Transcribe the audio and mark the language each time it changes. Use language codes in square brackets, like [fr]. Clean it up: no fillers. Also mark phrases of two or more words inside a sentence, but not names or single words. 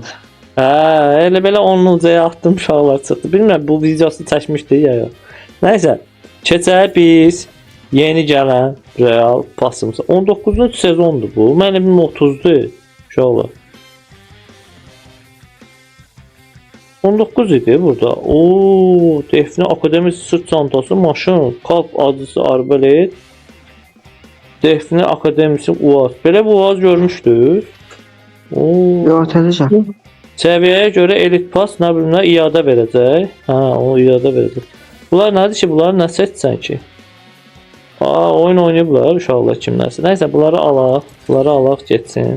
[az] Hə, elə belə 10 üzəyə atdım uşaqlar çıxdı. Bilmirəm bu videosu çəkmişdik ya yox. Nəysə, keçək biz yeni gələn Royal Pass'ımıza. 19-cu sezondur bu. Mənim 30'dur uşaqlar. 19 idi burada. [tr] Oo, Defne Akademi sırt çantası, maşın, kalp adlısı arbalet. Defne Akademisi UAZ. [az] Belə bu UAZ görmüşdük. Oo. Yox, tələcəm. Səviyyəyə görə Elite Pass nə bilim nə iade verəcək. Hə, o iade verəcək. Bunlar nədir ki? Bunları nə seçsən ki? Oyun oynayıblar uşaqlar kimlərsə. Nəysə bunları alaq getsin.